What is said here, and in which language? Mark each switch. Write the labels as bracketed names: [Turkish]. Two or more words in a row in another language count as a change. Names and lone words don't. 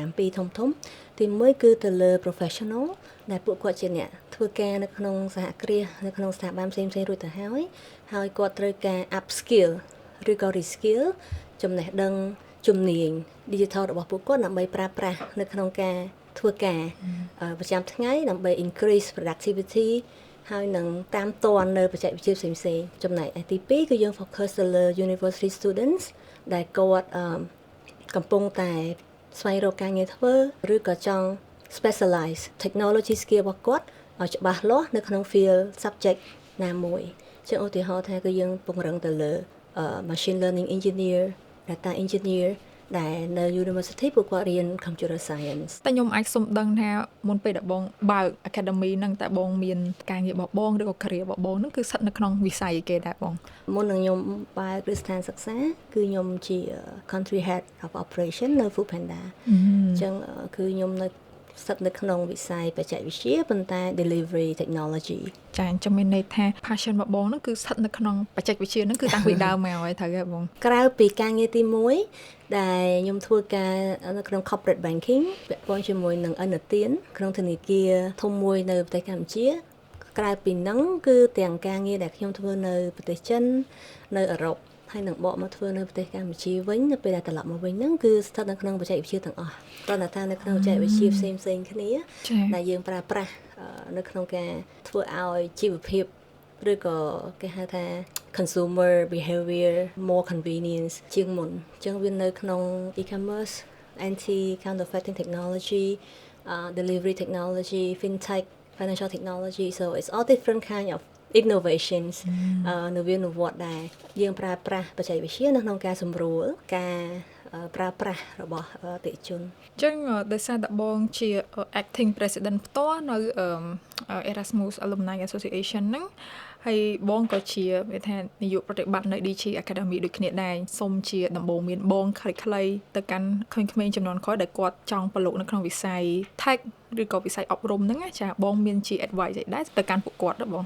[Khmer] ពីរធំទី1គឺទៅលើ professional ដែលពួកគាត់ជាអ្នកធ្វើការនៅក្នុងសហគ្រាសនៅក្នុងស្ថាប័នផ្សេងៗរួចទៅហើយគាត់ត្រូវការ [English] up skill [Khmer] ឬក៏ reskill ចំណេះដឹងជំនាញ digital របស់ពួកគាត់ដើម្បីប្រើប្រាស់នៅក្នុងការធ្វើការប្រចាំថ្ងៃដើម្បី increase productivity ហើយនឹងតាមទាន់នៅបច្ចេកវិទ្យាផ្សេងៗចំណែកទី2គឺយើង focus ទៅលើ [English] university students [Khmer] ដែលគាត់កំពុងតែស្វែងរកការងារធ្វើឬក៏ចង់ [English] specialize technology skill [Khmer] របស់គាត់ឲ្យច្បាស់លាស់នៅក្នុង [English] field subject [Khmer] ណាមួយជាឧទាហរណ៍ថាគឺយើងពង្រឹងទៅលើ [English] machine learning engineer data engineer [Khmer] ដែលនៅ university ពួកគាត់រៀន [English] computer science [Khmer] តែខ្ញុំអាចសុំដឹងថាមុនពេលដែលបងបើក academy ហ្នឹងតើបងមានការងាររបស់បងឬក៏ career របស់បងហ្នឹងគឺស្ថិតនៅក្នុងវិស័យគេដែរបង មុននឹងខ្ញុំបើកគ្រឹះស្ថានសិក្សាគឺខ្ញុំជា [English] country head of operation [Khmer] នៅ Food Panda អញ្ចឹងគឺខ្ញុំនៅស្ថិតនៅក្នុងវិស័យបច្ចេកវិទ្យាប៉ុន្តែ [English] delivery technology [Khmer] ចាអញ្ចឹងមានន័យថា passion របស់បងហ្នឹងគឺស្ថិតនៅក្នុងបច្ចេកវិទ្យាហ្នឹងគឺតាំងពីដើមមកហើយត្រូវទេបង ក្រៅពីការងារទី1ដែលខ្ញុំធ្វើការនៅក្នុង [English] corporate banking [Khmer] ពាក់ព័ន្ធជាមួយនឹងឥណទានក្នុងធនាគារធំមួយនៅប្រទេសកម្ពុជាក្រៅពីហ្នឹងគឺទាំង ការងារដែលខ្ញុំធ្វើនៅប្រទេសចិននៅអឺរ៉ុបហើយនឹងបកមកធ្វើនៅប្រទេសកម្ពុជាវិញនៅពេលដែលត្រឡប់មកវិញហ្នឹងគឺស្ថិត នៅក្នុងបច្ចេកវិទ្យាទាំងអស់គ្រាន់តែថានៅក្នុងបច្ចេកវិទ្យាផ្សេងៗគ្នាដែលយើងប្រើប្រាស់ នៅក្នុងការធ្វើឲ្យជីវភាពឬក៏គេហៅថា [English] consumer behavior more convenience [Khmer] ជាងមុនអញ្ចឹងវានៅក្នុង [English] e-commerce anti counterfeiting technology delivery technology fintech financial technology so it's all different kind of innovations [Khmer] នៅវានុវត្តដែលយើងប្រើប្រាស់បច្ចេកវិទ្យានៅក្នុងការសម្រួលការប្រើប្រាស់របស់អតិថិជន អញ្ចឹងដោយសារតែបងជា [English] acting president [Khmer] ផ្ទាល់នៅ Erasmus Alumni Association ហ្នឹងហើយបងក៏ជាវាថានាយកប្រតិបត្តិនៅ DG Academy ដូចគ្នាដែរសូមជាដំបូងមានបងខ្លីៗទៅកាន់ក្មេងៗចំនួនក្រោយដែលគាត់ចង់ប្រឡូកនៅក្នុងវិស័យ tech ឬក៏វិស័យអប់រំហ្នឹងចាបងមានជា advice អីដែរទៅកាន់ពួកគាត់ដែរបង